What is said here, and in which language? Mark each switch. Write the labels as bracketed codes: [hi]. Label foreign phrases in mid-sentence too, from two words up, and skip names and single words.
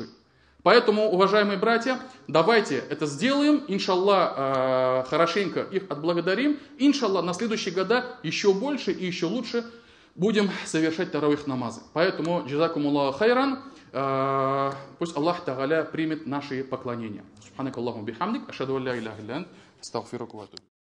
[ru] Поэтому, уважаемые братья, давайте это сделаем, иншаллах, хорошенько их отблагодарим. Иншаллах, на следующие года еще больше и еще лучше будем совершать таравих намазы. Поэтому, [ar] جزاكم الله خيرا, [ru] пусть [ar] الله تعالى [ru] примет наши поклонения. [ar] سبحانك اللهم بحمدك أشهد أن لا إله إلا أنت أستغفرك وأتوب.